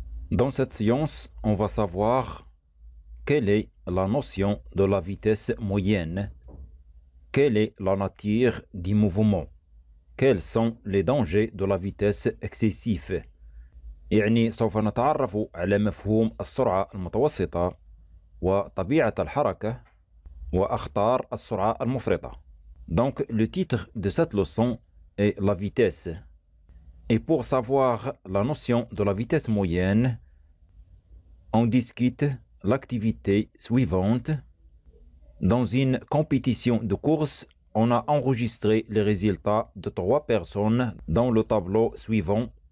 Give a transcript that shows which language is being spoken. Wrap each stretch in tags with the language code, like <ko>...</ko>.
<fr>Dans cette science, on va savoir quelle est la notion de la vitesse moyenne, quelle est la nature du mouvement, quels sont les dangers de la vitesse excessive.</fr> <ar>يعني سوف نتعرف على مفهوم السرعة المتوسطة وطبيعة الحركة وأخطار السرعة المفرطة.</ar> <fr>Donc le titre de cette leçon est la vitesse. Et pour savoir la notion de la vitesse moyenne, on discute l'activité suivante. Dans une compétition de course, on a enregistré les résultats de 3 personnes dans le tableau suivant.</fr>